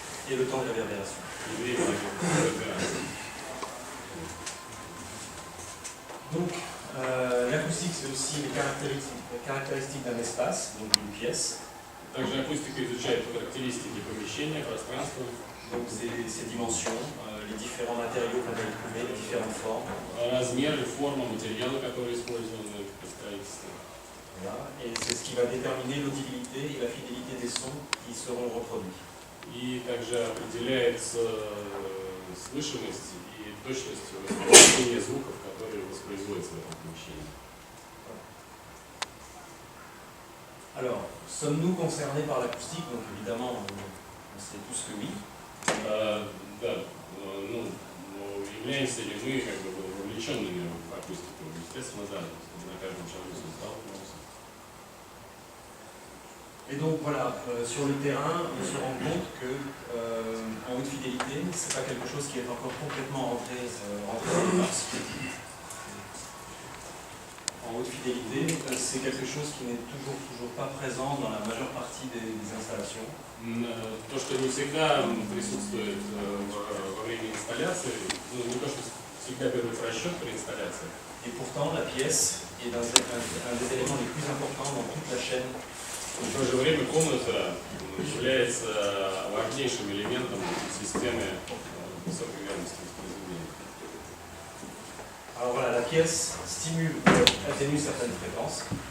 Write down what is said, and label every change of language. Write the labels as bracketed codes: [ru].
[fr] et le temps de réverbération. [ru] и время реверберации. [fr] Donc, l'acoustique, c'est aussi les caractéristiques d'un espace, donc d'une pièce. [ru] Также акустика изучает характеристики помещения, пространства, [fr] Donc, ses dimensions, les différents matériaux qu'on va y trouver, les différentes formes. [ru] размеры, форма, материалы, которые использованы в строительстве. [fr] Voilà. Et c'est ce qui va déterminer l'audibilité et la fidélité des sons qui seront reproduits. [ru] И также определяется слышимость и точность воспроизведения звуков, которые воспроизводятся в этом помещении. [fr] Alors, sommes-nous concernés par l'acoustique? Donc évidemment, on sait tous que oui. [ru] Да, ну, являемся ли мы как бы вовлеченными в акустику? Естественно, да, на каждом шагу сталкиваемся. [fr] Et donc voilà, sur le terrain, on se rend compte que en haute fidélité, c'est pas quelque chose qui est encore complètement rentré dans les mœurs. En haute fidélité, c'est quelque chose qui n'est toujours pas présent dans la majeure partie des installations. [ru] То, что не всегда присутствует во время инсталляции, ну, не то, что всегда берут в расчет при инсталляции. [fr] Et pourtant, la pièce est un des éléments les plus importants dans toute la chaîne. [ru] В то же время комната является важнейшим элементом системы высокой верности воспроизведения. [fr] Alors voilà, la pièce stimule, atténue certaines fréquences.